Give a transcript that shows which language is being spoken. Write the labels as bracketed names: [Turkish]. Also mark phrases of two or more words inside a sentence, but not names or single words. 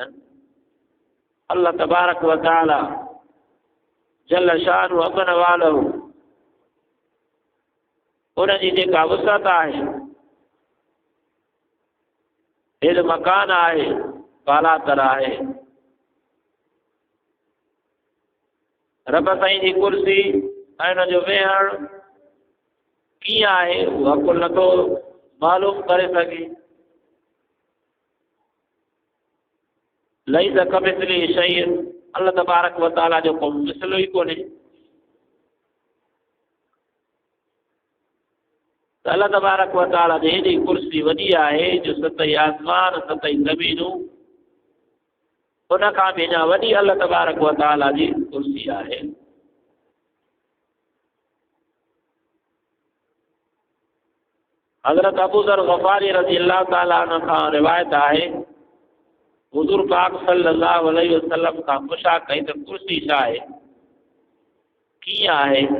[Arabic] الله تبارك و تعالى جل شانه عم نواله, [Sindhi] उनजी जेका वुसअत आहे, हेॾो मकान आहे, बालातर आहे। रब साईं जी कुर्सी ऐं हुनजो वेहण कीअं आहे उहा कुल नथो मालूम करे सघे। [Arabic] ليس كمثله شيء, الله تبارك وتعالى [Sindhi] जो को मिसलो ई कोन्हे। त [Arabic] الله تبارك وتعالى [Sindhi] जी हेॾी कुर्सी वॾी आहे जो सतही आसमान सतही ज़मीनूं उन खां बि अञा वॾी [Arabic] الله تبارك وتعالى [Sindhi] जी कुर्सी आहे। हज़रत अबू ज़र ग़फ़ारी [Arabic] رضي الله تعالى عنه [Sindhi] खां रिवायत आहे, हुज़ूर पाक [Arabic] صلى الله عليه وسلم [Sindhi] खां पुछा कई त कुर्सी छा आहे, कीअं आहे?